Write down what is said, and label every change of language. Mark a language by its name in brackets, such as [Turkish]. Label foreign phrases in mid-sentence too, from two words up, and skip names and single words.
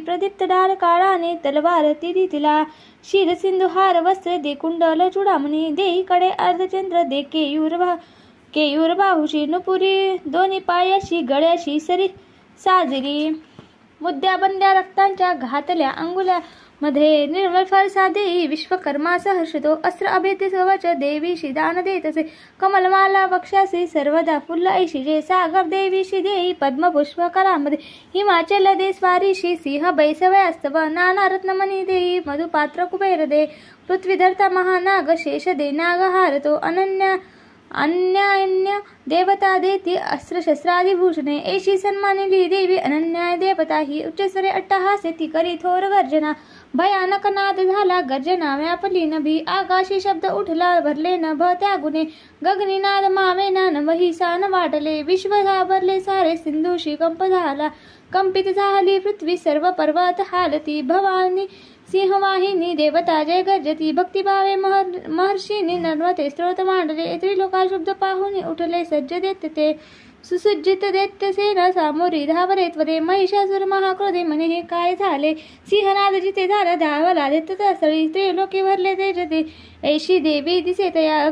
[Marathi] प्रदीप्त डाल काळाने तलवार तिरी तिला. शिर सिंधुहार वस्त्र दे कुंडल चुडामणी. देई कडे अर्धचंद्र दे केयूर बाहुशी. नुपुरी दोन्ही पायाशी गळ्याशी सरी साजरी. मुद्द्या बंद्या रक्तांच्या घातल्या अंगुल्या मध्ये. निर्मल फरसा देई विश्वकर्मा सहर्षतो. अस्त्र अभेद्य कवच देवीशी दान देतसे. कमलमाला वक्षासी सर्वदा फुल्ल ऐशिजे. सागर देवीशी देई पद्मपुष्प करामध्ये. हिमाचल दे स्वारीशी सिंह बैसवयास्तव. नाना रत्नमणी देई मधुपात्र कुबेर दे. पृथ्वीधरता महानाग शेष दे नागहार तो. अन्य देवता देती अस्त्रशस्त्रादिभूषणे. ऐशी सन्मानिली देवी अनन्या देवता ही. उच्चस्वरे अट्टहासे ती करी थोर गर्जना. भयानक नाद झाला गर्जना व्यापली नभी. आकाशी शब्द उठला भरले नभ त्या गुणे. गगनी नाद मावेना नभही सान वाटले. विश्व घाबरले सारे सिंधूशी कंप झाला. कंपित झाली पृथ्वी सर्व पर्वत हालती. भवानी सिंहवाहिनी देवता जय गर्जती. भक्तिभावे महर्षींनी नर्मते स्तोत्र मांडले. त्रिलोका शब्द पाहुनी उठले सज्ज देत ते. सुसज्जित दैत्य सेना सामोरी धावरे त्वरे. महिषासुर महाक्रोधे म्हणे हे काय झाले. सिंहनाद जिथे झाला धावला दैत्य स्थळी. त्रिलोकी भरले तेजते. ऐशी देवी दिसे तया.